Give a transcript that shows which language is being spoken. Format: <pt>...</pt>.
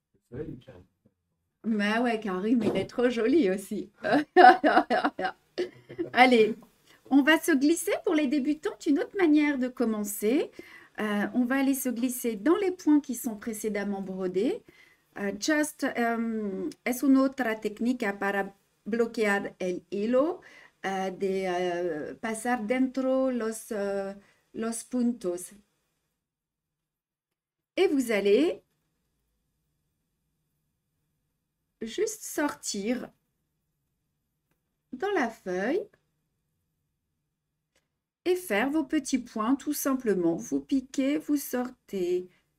<fr>Le soleil, Karim. Bah ouais, Karim, il est trop joli aussi. Allez, on va se glisser pour les débutantes. Une autre manière de commencer. On va aller se glisser dans les points qui sont précédemment brodés.</fr> <es>Es una otra técnica para bloquear el hilo, de pasar dentro los puntos.</es> <fr>Et vous allez juste sortir dans la feuille et faire vos petits points tout simplement. Vous piquez, vous sortez.</fr>